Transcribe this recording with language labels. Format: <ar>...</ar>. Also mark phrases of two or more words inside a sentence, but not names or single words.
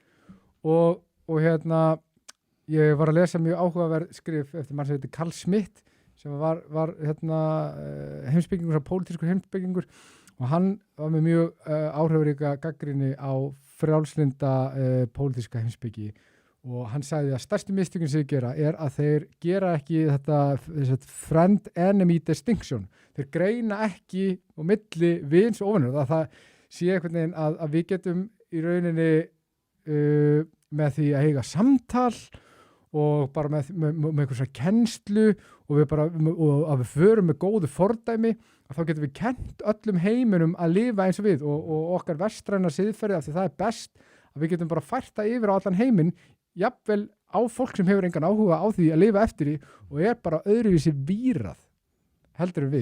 <is>og hérna ég var að lesa mjög áhugaverð skrif eftir mann sem heitir Carl Schmitt sem var hérna heimspekingur, pólitískur heimspekingur og hann var með mjög áhrifaríka gagnrýni á frjálslynda pólitíska heimspeki og hann sagði að stærstu mistökin sem þeir gera er að þeir gera ekki þetta</is> <en>friend enemy distinction.</en> <is>Þeir greina ekki á milli vins og óvinur. Það sé einhvern veginn að við getum í rauninni með því að eiga samtal og bara með eitthvað svona kennslu og að við förum með góðu fordæmi að þá getum við kennt öllum heiminum að lifa eins og við og okkar vestræna siðferði af því það er best að við getum bara fært það yfir á allan heiminn jafnvel á fólk sem hefur engan áhuga á því að lifa eftir því og er bara öðruvísi vírað heldur við.</is>